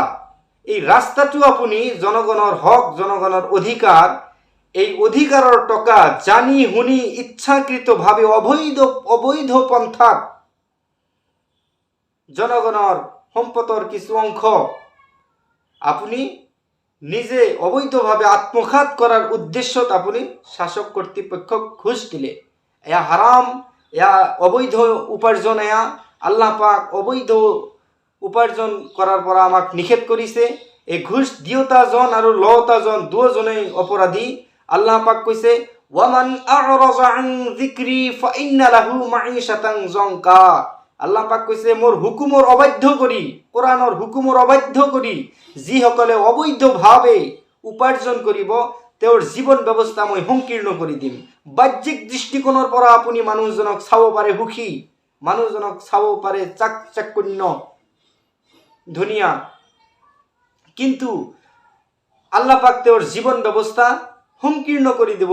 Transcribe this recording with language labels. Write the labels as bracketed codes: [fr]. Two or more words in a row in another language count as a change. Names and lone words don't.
[as] এই ৰাস্তাটো আপুনি জনগণৰ হক, জনগণৰ অধিকাৰ, এই অধিকাৰৰ টকা জানি শুনি ইচ্ছাকৃতভাৱে অবৈধ পন্থাত জনগণৰ সম্পদৰ কিছু অংশ আপুনি নিজে অবৈধভাৱে আত্মসাৎ কৰাৰ উদ্দেশ্যত আপুনি শাসক কৰ্তৃপক্ষক ঘুষ দিলে। এয়া হাৰাম, এয়া অবৈধ উপাৰ্জন। এয়া আল্লাহ পাক অবৈধ উপাৰ্জন কৰাৰ পৰা আমাক নিষেধ কৰিছে। এই ঘুষ দিওঁতাজন আৰু লওঁতাজন দুয়োজনেই অপৰাধী। আল্লাহ পাক কৈছে, [ar] ومن أعرض عن ذكري فإن له معيشة ضنكا. [as] আল্লাহ পাক কৈছে, মোৰ হুকুমৰ অবাধ্য কৰি, কোরআনৰ হুকুমৰ অবাধ্য কৰি যিসকলে অবৈধভাৱে উপাৰ্জন কৰিব, তেওঁৰ জীৱন ব্যৱস্থা মই সংকীৰ্ণ কৰি দিম। বাহ্যিক দৃষ্টিকোণৰ পৰা আপুনি মানুহজনক চাব পাৰে সুখী, মানুহজনক চাব পাৰে চাকচক্যন্য, ধুনীয়া, কিন্তু আল্লাহ পাক তেওঁৰ জীৱন ব্যৱস্থা সংকীৰ্ণ কৰি দিব।